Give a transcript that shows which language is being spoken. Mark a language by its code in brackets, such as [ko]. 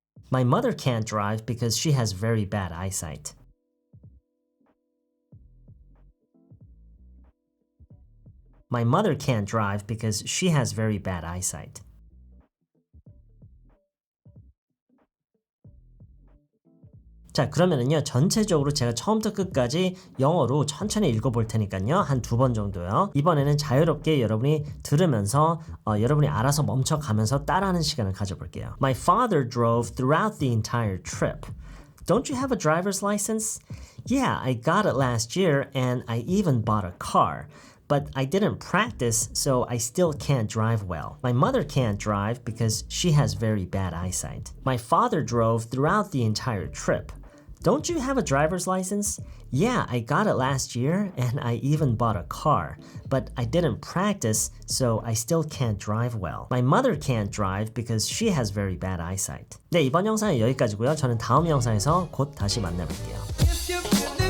[en] My mother can't drive because she has very bad eyesight. My mother can't drive because she has very bad eyesight. [ko] 자, 그러면은요, 전체적으로 제가 처음부터 끝까지 영어로 천천히 읽어볼 테니까요, 한 두 번 정도요. 이번에는 자유롭게 여러분이 들으면서 여러분이 알아서 멈춰가면서 따라하는 시간을 가져볼게요. [en] My father drove throughout the entire trip. Don't you have a driver's license? Yeah, I got it last year and I even bought a car. But I didn't practice, so I still can't drive well. My mother can't drive because she has very bad eyesight. My father drove throughout the entire trip. Don't you have a driver's license? Yeah, I got it last year and I even bought a car. But I didn't practice, so I still can't drive well. My mother can't drive because she has very bad eyesight. [ko] 네, 이번 영상은 여기까지고요. 저는 다음 영상에서 곧 다시 만나볼게요.